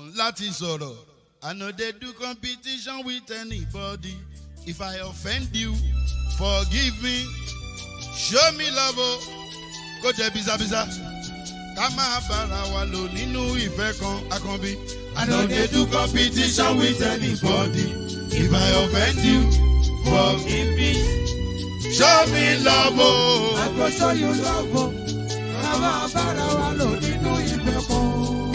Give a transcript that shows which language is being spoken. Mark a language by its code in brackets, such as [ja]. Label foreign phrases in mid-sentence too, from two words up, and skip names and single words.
[yo] láti sọ̀rọ̀. [pcm] I know they do competition with anybody. If I offend you, forgive me. Show me love, go jẹ bizabiza. [yo] Ká máa bára wa lò nínú ìfẹ́ kan Akànbí. [pcm] I know they do competition with anybody. If I offend you, forgive me. Show me love, I go show you love, [yo] ká máa bára wa lò nínú ìfẹ́ kan.